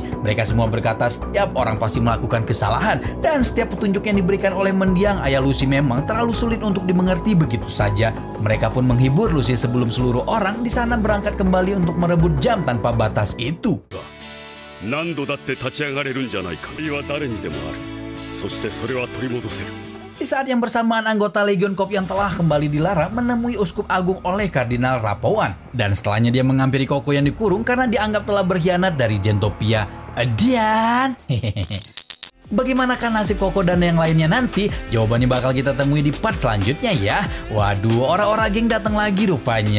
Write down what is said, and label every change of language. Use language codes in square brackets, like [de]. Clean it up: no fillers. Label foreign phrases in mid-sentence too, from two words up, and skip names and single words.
[id] Mereka semua berkata setiap orang pasti melakukan kesalahan, dan setiap petunjuk yang diberikan oleh mendiang ayah Lucy memang terlalu sulit untuk dimengerti begitu saja. Mereka pun menghibur Lucy sebelum seluruh orang di sana berangkat kembali untuk merebut jam tanpa batas itu. [ja] 何度だって立ち上がれるんじゃないか。理は誰にでもある。 そしてそれは取り戻せる。 [id] Di saat yang bersamaan, anggota Legion Cop yang telah kembali dilarang menemui Uskup Agung oleh Kardinal Rapowan. Dan setelahnya dia menghampiri Koko yang dikurung karena dianggap telah berkhianat dari Gentopia. Dan bagaimanakah nasib Koko dan yang lainnya nanti? Jawabannya bakal kita temui di part selanjutnya ya. Waduh, orang-orang geng datang lagi rupanya.